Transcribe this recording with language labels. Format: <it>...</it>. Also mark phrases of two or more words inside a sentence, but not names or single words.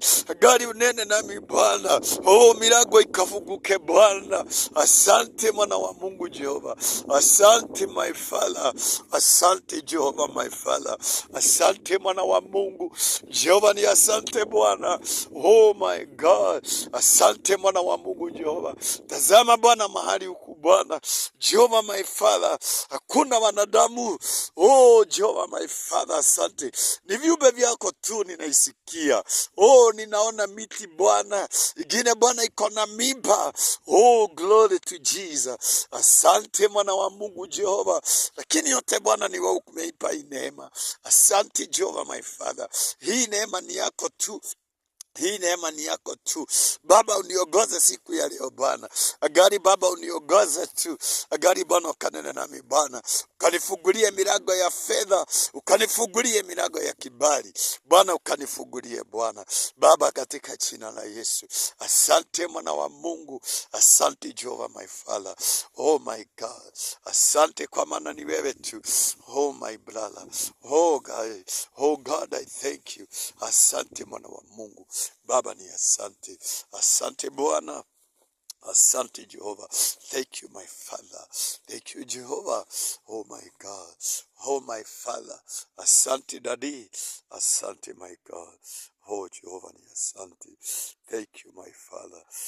<sw>Gari unene nami Bwana. Oh, milango ikafunguke Bwana. Asante mwana wa Mungu Jehova. Asante</sw> <en>my Father.</en> <sw>Asante Jehova</sw> <en>my Father.</en> <sw>Asante mwana wa Mungu Jehova, ni asante Bwana.</sw> <en>Oh my God.</en> <sw>Asante mwana wa Mungu Jehova. Tazama Bwana mahali huku Bwana Jehova</sw> <en>my Father,</en> <sw>hakuna wanadamu.</sw> <en>Oh Jehova my Father,</en> <sw>asante. Ni viumbe vyako tu ninaisikia. Oh, ninaona miti Bwana, ingine Bwana iko na mimba.</sw> <en>Oh, glory to Jesus.</en> <sw>Asante mwana wa Mungu Jehova, lakini yote Bwana ni wewe umeipa hii neema. Asante Jehova</sw> <en>my Father,</en> <sw>hii neema ni yako tu. Hii neema ni yako tu Baba, uniongoze siku ya leo Bwana. Agari Baba, uniongoze tu. Agari Bwana, ukanene nami Bwana, ukanifungulie milango ya fedha, ukanifungulie milango ya kibali Bwana, ukanifungulie Bwana Baba, katika jina la Yesu. Asante mwana wa Mungu, asante Jehova</sw> <en>my Father. Oh my God,</en> <sw>asante kwa maana ni wewe tu.</sw> <en>Oh my brother, oh God, oh God, I thank you.</en> <sw>Asante mwana wa Mungu Baba, ni asante. Asante Bwana. Asante Jehovah.</sw> <en>Thank you my Father. Thank you Jehovah. Oh my God. Oh my Father. Asante Daddy.</en> <sw>Asante</sw> <en>my God.</en> <sw>Oh Jehovah, ni asante.</sw> <en>Thank you my Father.</en>